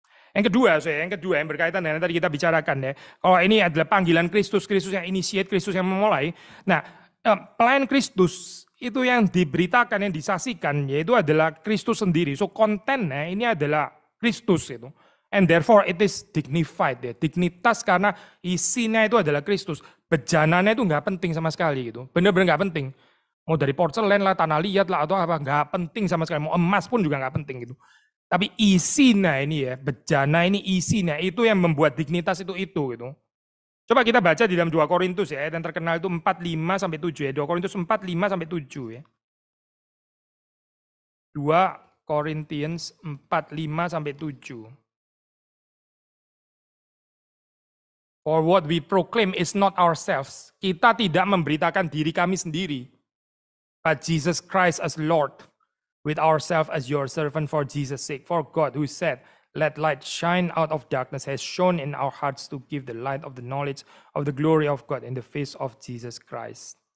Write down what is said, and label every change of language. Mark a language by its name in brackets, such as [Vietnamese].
[Indonesian] Yang kedua yang berkaitan dengan yang tadi kita bicarakan ya. Kalau ini adalah panggilan Kristus, Kristus yang initiate, Kristus yang memulai. Nah, pelayan Kristus itu yang diberitakan, yang disaksikan, yaitu adalah Kristus sendiri. So kontennya ini adalah Kristus itu. [English] And therefore it is dignified ya. [Indonesian] Dignitas karena isinya itu adalah Kristus. Bejananya itu nggak penting sama sekali gitu. Bener-bener nggak penting. Mau dari porselen lah, tanah liat lah atau apa, nggak penting sama sekali. Mau emas pun juga nggak penting gitu. Tapi isinya ini ya, bejana ini isinya itu yang membuat dignitas itu gitu. Coba kita baca di dalam 2 Korintus ya, yang terkenal itu 4:5 sampai 7 ya. 2 Korintus 4:5 sampai 7 ya. 2 Korintians 4:5 sampai 7. [English] For what we proclaim is not ourselves. [Indonesian] Kita tidak memberitakan diri kami sendiri. [English] But Jesus Christ as Lord. With ourselves as your servant for Jesus' sake. For God who said, let light shine out of darkness has shone in our hearts to give the light of the knowledge of the glory of God in the face of Jesus Christ.